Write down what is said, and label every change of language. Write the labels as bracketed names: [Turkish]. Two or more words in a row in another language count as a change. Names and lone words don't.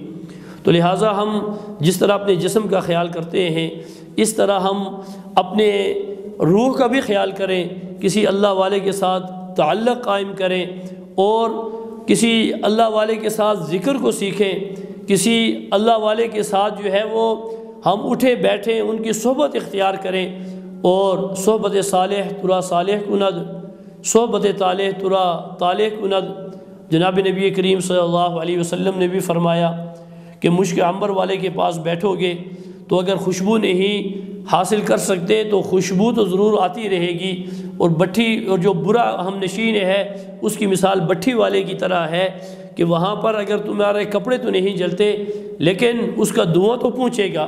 [Urdu] تو لہٰذا ہم جس طرح اپنے جسم کا خیال کرتے ہیں اس طرح ہم اپنے روح کا بھی خیال کریں، کسی اللہ والے کے ساتھ تعلق قائم کریں اور کسی اللہ والے کے ساتھ ذکر کو سیکھیں، کسی اللہ والے کے ساتھ جو ہے وہ ہم اٹھے بیٹھیں، ان کی صحبت اختیار کریں۔ [Persian] اور صحبت صالح ترا صالح کند، صحبت طالح ترا طالح کند۔ [Urdu] جناب نبی کریم صلی اللہ علیہ وسلم نے بھی فرمایا کہ مشک عنبر والے کے پاس بیٹھو گے تو اگر خوشبو نہیں حاصل کر سکتے تو خوشبو تو ضرور آتی رہے گی، اور بٹھی اور جو برا ہم نشین ہے اس کی مثال بٹھی والے کی طرح ہے کہ وہاں پر اگر تمہارے کپڑے تو نہیں جلتے لیکن اس کا دھواں تو پہنچے گا۔